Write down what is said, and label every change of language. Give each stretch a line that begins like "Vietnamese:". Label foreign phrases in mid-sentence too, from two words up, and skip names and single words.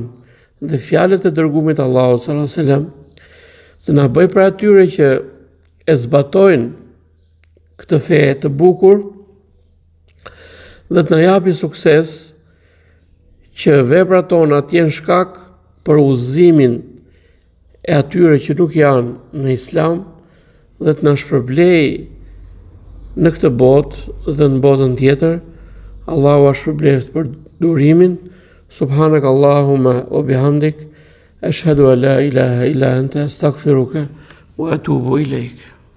Albanian: dhe fjalët e dërgumit Allahut
Arabic: صلى الله عليه وسلم,
Albanian: të na bëjë për atyre që e zbatojnë këtë fe të bukur dhe të na japi sukses që veprat tona të jenë shkak për udhëzimin e atyre që nuk janë në Islam dhe të na shpërblej në këtë botë dhe në botën tjetër. Allahu a shpërbleft për durimin.
Arabic: سبحانك اللهم وبحمدك، أشهد أن لا إله إلا أنت، أستغفرك وأتوب إليك.